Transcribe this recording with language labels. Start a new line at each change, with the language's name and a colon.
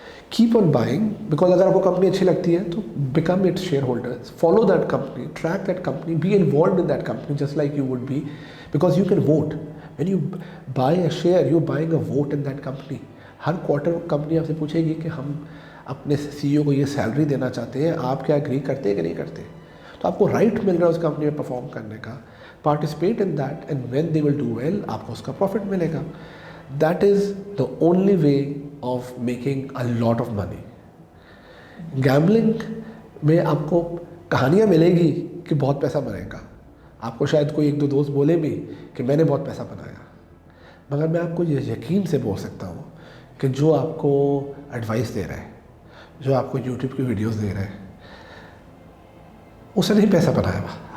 English: keep on buying, because
Urdu: اگر آپ کو کمپنی اچھی لگتی ہے تو
English: Become its shareholders, follow that company, track that company, be involved in that company just like you would be, because you can vote. When you buy a share you buying a vote in that company.
Urdu: Hare quarter company آپ سے پوچھے گی کہ ہم اپنے CEO کو یہ salary دینا چاہتے ہیں, آپ کیا اگری کرتے ہیں کہ نہیں کرتے. تو آپ کو رائٹ مل رہا ہے اس کمپنی میں پرفارم کرنے کا.
English: Participate in that, and when they will do well,
Urdu: آپ کو اس کا profit ملے گا.
English: That is the only way of making a lot of money.
Urdu: Gambling میں آپ کو کہانیاں ملے گی کہ بہت پیسہ بنے گا, آپ کو شاید کوئی ایک دو دوست بولے بھی کہ میں نے بہت پیسہ بنایا, مگر میں آپ کو یہ یقین سے بول سکتا ہوں کہ جو آپ کو ایڈوائس دے رہا ہے, جو آپ کو یوٹیوب کی ویڈیوز دے رہا ہے, اس نے نہیں پیسہ بنایا ہوا.